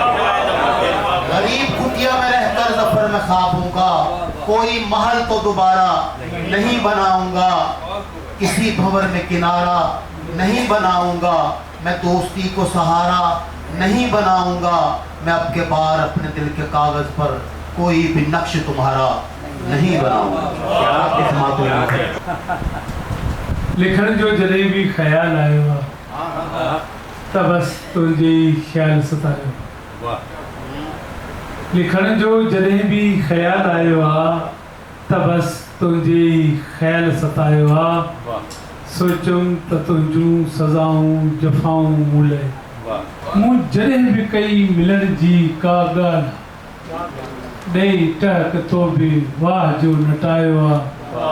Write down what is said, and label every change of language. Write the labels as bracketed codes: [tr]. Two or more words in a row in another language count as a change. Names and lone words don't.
[ur] بناؤں گا، غریب کٹیا میں رہ کر ظفر میں خوابوں کا کوئی محل تو دوبارہ نہیں بناؤں گا، کسی بھور میں کنارہ نہیں بناؤں گا، میں دوستی کو سہارا نہیں بناؤں گا، میں اب کے بار اپنے دل کے کاغذ پر کوئی بھی نقش تمہارا نہیں بناؤں گا۔ [sd] لکھن جو جڏहिं भी ख़्याल आयो आहे त बस तुंहिंजे ख़्याल सतायो। लिखण जो जॾहिं भी ख़्याल आयो आहे त बस तुंहिंजे ख़्याल सतायो आहे। सोचुमि त तुंहिंजूं सज़ाऊं जफ़ाऊं मूं लाइ मूं जॾहिं भी कई मिलण जी का ॻाल्हि ॾेई टहक तो बि वाह जो नटायो आहे।